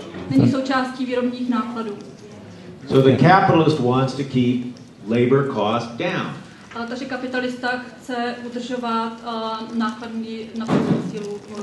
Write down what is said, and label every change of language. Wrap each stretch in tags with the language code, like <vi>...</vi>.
<cs>není součástí výrobních nákladů.</cs> <en>So the capitalist wants to keep labor cost down.</en> <cs>Takže kapitalista chce udržovat nákladní na pracovní sílu.</cs>